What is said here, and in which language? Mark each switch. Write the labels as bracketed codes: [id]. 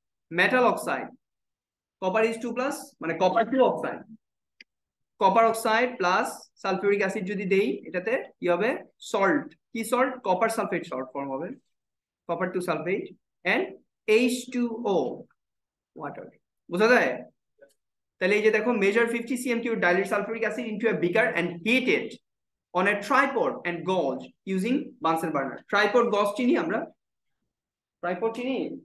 [bn] Metal oxide, copper is 2 plus, মানে copper 2 oxide, copper oxide plus sulphuric acid যদি দেই, এটাতে কি হবে? সল্ট। কি salt? Copper sulphate salt form হবে, copper 2 sulphate and H2O water. বুঝা যায়? তাহলে এই যে দেখো, [en] Measure 50 cm³ dilute sulfuric acid into a beaker and heat it on a tripod and gauge using Bunsen burner. [bn] Tripod gauge চিনি আমরা? Tripod চিনি?